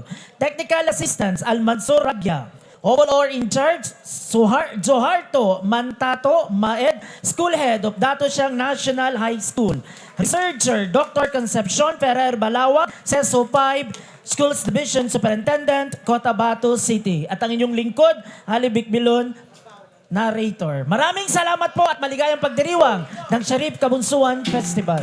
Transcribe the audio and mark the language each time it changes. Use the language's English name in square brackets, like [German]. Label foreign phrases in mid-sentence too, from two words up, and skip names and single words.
[English] Technical Assistants, Almansor Rabia. Overall in charge, Joharto Mantato Maed, School Head of Dato Siang National High School. Researcher, Dr. Concepcion Ferrer Balawa, CESO 5, Schools Division Superintendent, Cotabato City. [Filipino] At ang inyong lingkod, Halibik Bilon, narrator. Maraming salamat po at maligayang pagdiriwang ng Shariff Kabunsuan Festival.